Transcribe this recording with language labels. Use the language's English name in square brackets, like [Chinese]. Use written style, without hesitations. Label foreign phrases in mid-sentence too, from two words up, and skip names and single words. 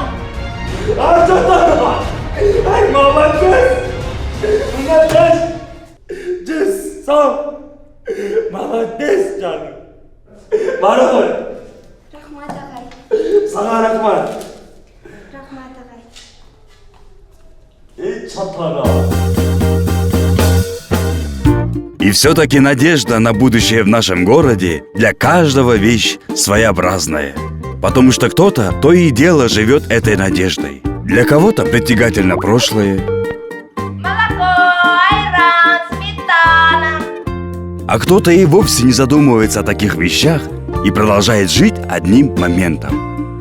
[Russian] Чотонова, молодец! Молодец! Молодец, canım. [Turkish] Bana koy. [Kyrgyz] Рахмат агай. Sana рахмат. Рахмат агай. [Russian] И все-таки надежда на будущее в нашем городе для каждого вещь своеобразная. Потому что кто-то то и дело живет этой надеждой. Для кого-то притягательно прошлое, а кто-то и вовсе не задумывается о таких вещах и продолжает жить одним моментом.